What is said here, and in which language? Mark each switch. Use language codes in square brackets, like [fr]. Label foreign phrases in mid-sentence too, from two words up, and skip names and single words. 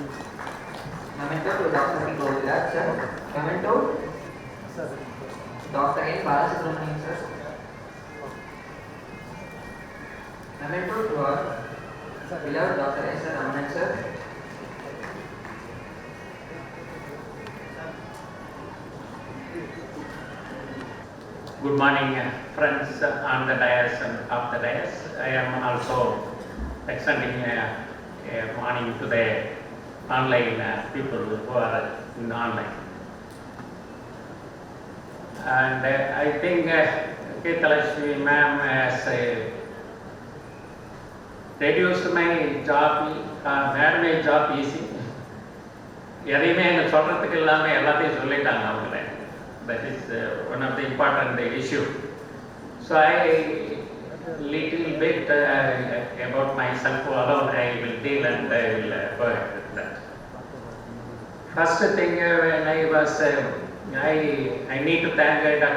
[en] Memento to Dr. P. Goviland, sir. Memento, Sir, Dr. N. Balasubramanian, sir. Memento to our beloved Dr. S. Ramanan, sir. Good morning, friends on the dais and off the dais. I am also extending a morning to the online people who are in online. And I think Ketalashmi ma'am has reduced my job, made my job easy. [ta] எதையுமே எனக்கு சொல்கிறதுக்கு இல்லாமல் எல்லாத்தையும் சொல்லிட்டாங்க அவங்களே. [en] That is one of the important issue. So I little bit about myself alone I will deal and I will go ahead with that. First thing when I was, I need to thank Dr.